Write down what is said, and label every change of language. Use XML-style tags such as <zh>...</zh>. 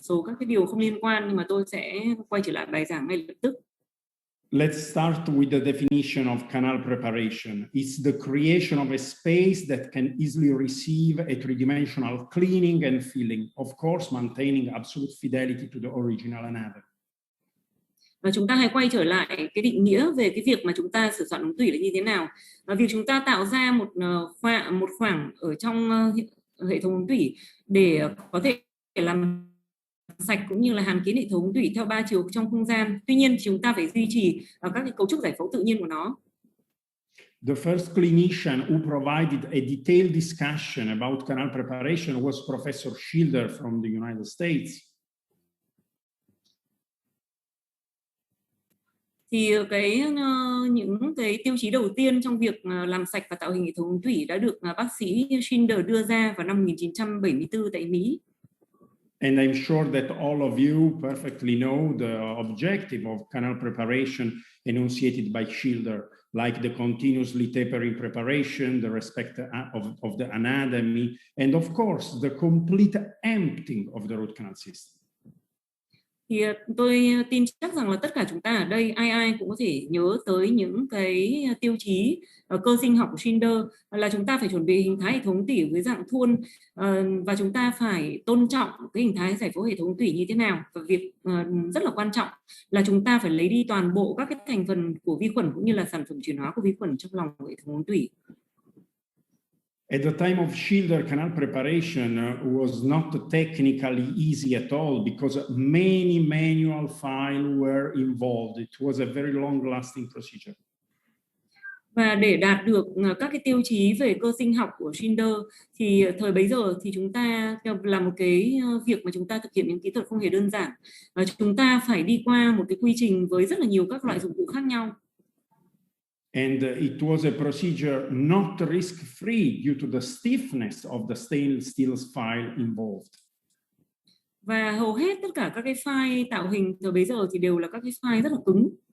<vi>số các cái điều không liên quan, nhưng mà tôi sẽ quay trở lại bài giảng ngay lập tức.</vi> <en>Let's start with the definition of canal preparation. It's the creation of a space that can easily receive a three-dimensional cleaning and filling, of course, maintaining absolute fidelity to the original anatomy.</en> <vi>Và chúng ta hãy quay trở lại cái định nghĩa về cái việc mà chúng ta sửa soạn ống tủy là như thế nào. Việc chúng ta tạo ra một khoảng ở trong hệ thống ống tủy để có thể làm sạch cũng như là hàn kín hệ thống ống tủy theo 3 chiều trong không gian. Tuy nhiên chúng ta phải duy trì các cái cấu trúc giải phẫu tự nhiên của nó.</vi> <en>The first clinician who provided a detailed discussion about canal preparation was Professor Schilder from the United States.</en> <vi>Thì những cái tiêu chí đầu tiên trong việc làm sạch và tạo hình hệ thống ống tủy đã được bác sĩ Schilder đưa ra vào năm 1974 tại Mỹ.</vi> <en>And I'm sure that all of you perfectly know the objective of canal preparation enunciated by Schilder, like the continuously tapering preparation, the respect of the anatomy, and of course the complete emptying of the root canal system.</en> <vi>Thì tôi tin chắc rằng là tất cả chúng ta ở đây ai cũng có thể nhớ tới những cái tiêu chí cơ sinh học của Schilder, là chúng ta phải chuẩn bị hình thái hệ thống tủy với dạng thuôn, và chúng ta phải tôn trọng cái hình thái giải phẫu hệ thống tủy như thế nào. Và việc rất là quan trọng là chúng ta phải lấy đi toàn bộ các cái thành phần của vi khuẩn cũng như là sản phẩm chuyển hóa của vi khuẩn trong lòng hệ thống ống tủy.</vi> <en>At the time of Schilder, canal preparation was not technically easy at all because many manual files were involved. It was a very long-lasting procedure.</en> <vi>Và để đạt được các cái tiêu chí về cơ sinh học của Schilder thì thời bấy giờ thì chúng ta là một cái việc mà chúng ta thực hiện những kỹ thuật không hề đơn giản. Chúng ta phải đi qua một cái quy trình với rất là nhiều các loại dụng cụ khác nhau.</vi> <en>And it was a procedure not risk-free due to the stiffness of the stainless steel file involved.</en> <vi>Và hầu hết tất cả các cái file tạo hình thời bấy giờ thì đều là các cái file rất là cứng.</vi>